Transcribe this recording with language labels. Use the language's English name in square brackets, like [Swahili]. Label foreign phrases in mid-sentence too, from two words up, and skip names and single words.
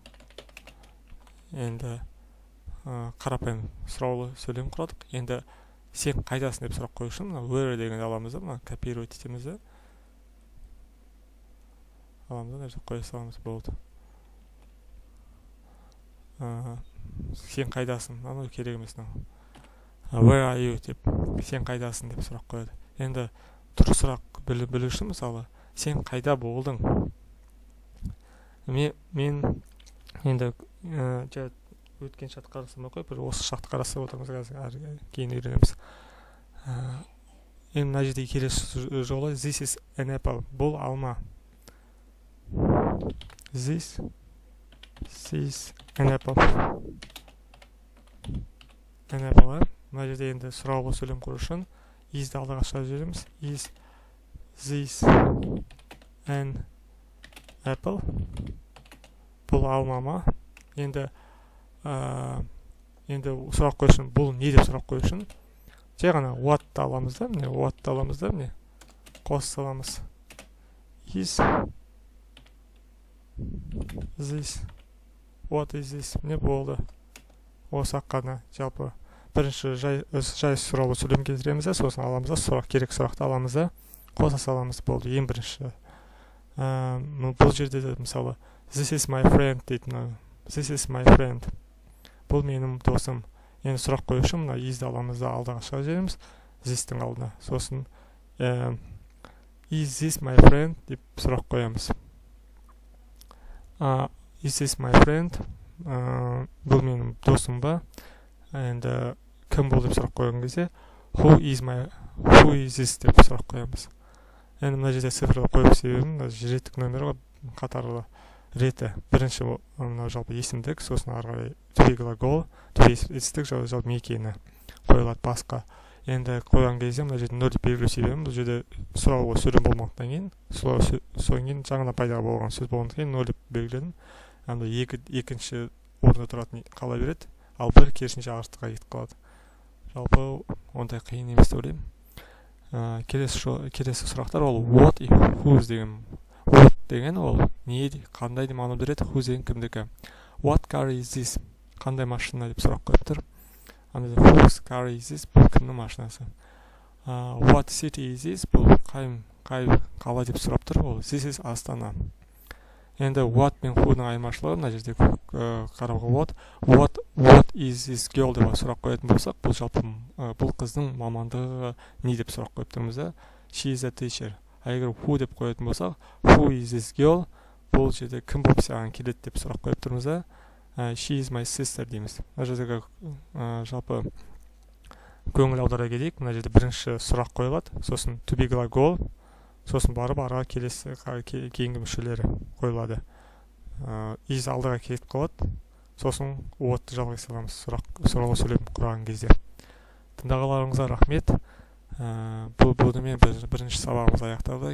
[Kazakh] Енді қарапайым сұраулы сөйлем құрадық. Енді сен қайдасың деп сұрақ қою үшін where дегенді аламыз да, копировать етеміз да. Аламыз да, қоя саламыз, болды. Сен қайдасың? Анау керек емес. [English] Where are you [Kazakh] деп, сен қайдасың деп сұрақ қояды. Енді дұрыс сұрақ білу үшін мысалы, сен қайда болдың? Мен енді өткен шатты қарасам қой, бір осы шақты қарасып отырмыз, кейін үйренеміз. Енді мына жерде келесі жолы [English] this is an apple. [Kazakh] Бұл алма. [English] This is an apple. An apple. [Kazakh] Мына жерде енді сұраулы сөйлем құру үшін is'ді алдыға шығарып жібереміз. [English] Is this an apple? [Kazakh] Бұл алма ма? Енді сұрақ қою үшін бұл не деп сұрақ қою үшін жай ғана what'ты аламыз да, міне қоса саламыз. [English] Is this, what is this? [Kazakh] Міне болды. Осы қана жалпы бірінші жай сұраулы сөйлем келтіреміз да, сосын аламыз да, керек сұрақты аламыз да, қоса саламыз, болды. Ең бірінші бұл жерде де мысалы [English] this is my friend [Kazakh] дейтін. [English] This is my friend. [Kazakh] Бұл менің досым. Енді сұрақ қою үшін мына is'ді аламыз да алдыға шығарып жібереміз this'тің алдына. Сосын [English] is this my friend [Kazakh] деп сұрақ қоямыз. [English] Is this my friend? [Kazakh] Бұл менің досым ба? Енді кім бұл деп сұрақ қойған кезде [English] who is this [Kazakh] деп сұрақ қоямыз. Енді мына жерде цифрды қойып себебім реттік номер қатарлы реті. Бірінші жалпы есімдік, сосын ары қарай [English] to be [Kazakh] глагол, to be етістік жалпы мекені қойылады басқа. Енді қойған кезде мына жерде 0 деп белгілеу себебім бұл жерде сұраулы сөйлем болмағаннан кейін, содан кейін жаңадан пайда болған сөз болғаннан кейін 0 деп белгіледім. Екінші орында тұратын қала береді, ал бір керісінше ағаштыққа кетіп қалады. Жалпы ондай қиын емес деп ойлаймын. Келесі сұрақтар ол what и whose деген. What деген ол не, қандай деп мағына береді, whose деген кімдікі. [English] What car is this? [Kazakh] Қандай машина деп сұрақ қойып тұр. [English] Whose car is this? [Kazakh] Бұл кімнің машинасы. [English] What city is this? [Kazakh] Бұл қай қала деп сұрап тұр. Ол [English] this is [Kazakh] Астана. Енді what мен who'ның айырмашылығы мына жерде қарауға болады. [English] What is this girl [Kazakh] деп сұрақ қоятын болсақ, бұл жалпы бұл қыздың мамандығы не деп сұрақ қойып тұрмыз да. [English] She is a teacher. [Kazakh] Егер who деп қоятын болсақ, [English] who is this girl? [Kazakh] Бұл жерде кім болып саған келеді деп сұрақ қойып тұрмыз да. [English] She is my sister дейміз. [Kazakh] Мына жердегі жалпы көңіл аудара кетейік. Мына жерде бірінші сұрақ қойылады, сосын [English] to be [Kazakh] глагол, сосын барып арға кейінгі мүшелері қойылады. Is алдыға кетіп қалады, сосын уотты жалғай саламыз сұрау сөйлем құраған кезде. Тыңдағандарыңызға рахмет. Бұнымен бірінші сабағымыз аяқталды.